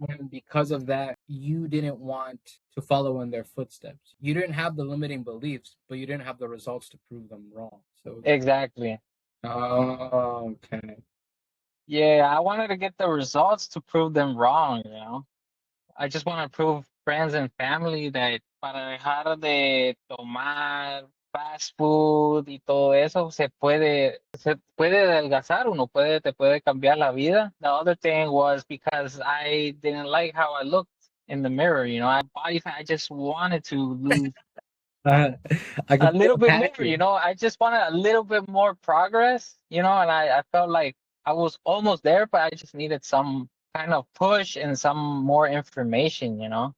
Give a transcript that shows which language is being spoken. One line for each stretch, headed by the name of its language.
English: And because of that, you didn't want to follow in their footsteps. You didn't have the limiting beliefs, but you didn't have the results to prove them wrong. So, exactly. oh, okay. Yeah, I wanted to get the results to prove them wrong, you know. I just want to prove friends and family that
Spanish: para dejar de tomar fast food y todo eso se puede adelgazar, uno puede, te puede cambiar la vida.
English: The other thing was because I didn't like how I looked in the mirror, you know, body fat, I just wanted to lose Uh, I a can feel little bit more, happy. you know, I just wanted a little bit more progress, you know, and I felt like I was almost there, but I just needed some kind of push and some more information, you know?